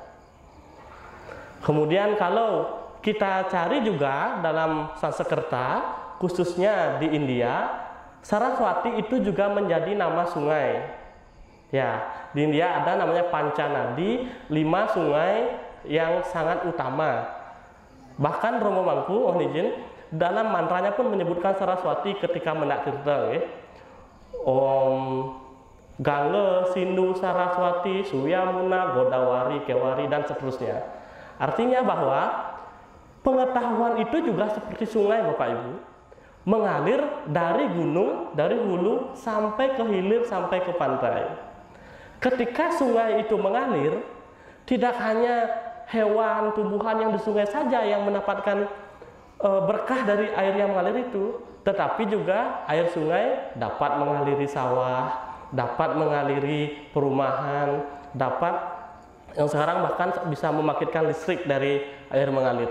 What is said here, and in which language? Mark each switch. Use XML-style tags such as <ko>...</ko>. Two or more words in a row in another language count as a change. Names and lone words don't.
<id>Kemudian kalau kita cari juga dalam Sanskerta, khususnya di India, Saraswati itu juga menjadi nama sungai. Ya, di India ada namanya Pancanadi, 5 sungai yang sangat utama. Bahkan Romo Mangku, mohon izin, dalam mantranya pun menyebutkan Saraswati ketika mendak tirta, Om Gangga, Sindhu, Saraswati, Suyamuna, Godawari, Kewari, dan seterusnya. Artinya bahwa pengetahuan itu juga seperti sungai Bapak Ibu, mengalir dari gunung, dari hulu sampai ke hilir, sampai ke pantai. Ketika sungai itu mengalir, tidak hanya hewan, tumbuhan yang di sungai saja yang mendapatkan berkah dari air yang mengalir itu, tetapi juga air sungai dapat mengaliri sawah, dapat mengaliri perumahan, dapat yang sekarang bahkan bisa memakitkan listrik dari air mengalir.</id>